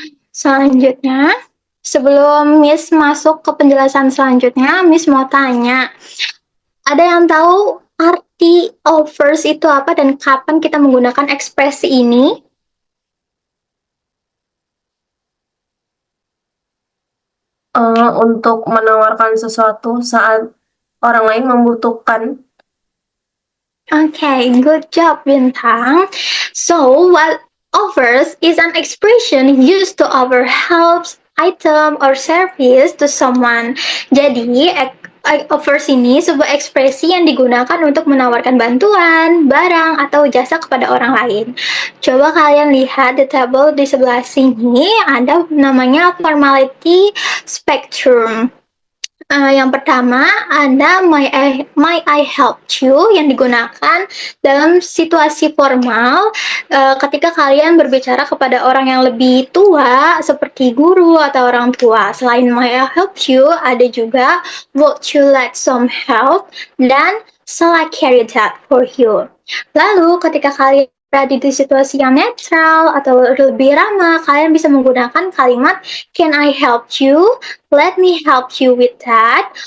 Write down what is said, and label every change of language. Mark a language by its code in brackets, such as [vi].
[id] Selanjutnya, sebelum Miss masuk ke penjelasan selanjutnya, Miss mau tanya, ada yang tahu arti offers itu apa dan kapan kita menggunakan ekspresi ini? Untuk menawarkan sesuatu saat orang lain membutuhkan. [en] Okay, good job, Bintang. So, what offers is an expression used to offer help, item, or service to someone. [id] Jadi, offers ini sebuah ekspresi yang digunakan untuk menawarkan bantuan, barang, atau jasa kepada orang lain. Coba kalian lihat di tabel di sebelah sini, ada namanya formality spectrum. Yang pertama ada [en] my I help you [id] yang digunakan dalam situasi formal ketika kalian berbicara kepada orang yang lebih tua seperti guru atau orang tua. Selain my I help you, ada juga [en] would you like some help [id] dan [en] shall I carry that for you. [id] Lalu ketika kalian berada di situasi yang netral atau lebih ramah, kalian bisa menggunakan kalimat [en] can I help you? Let me help you with that.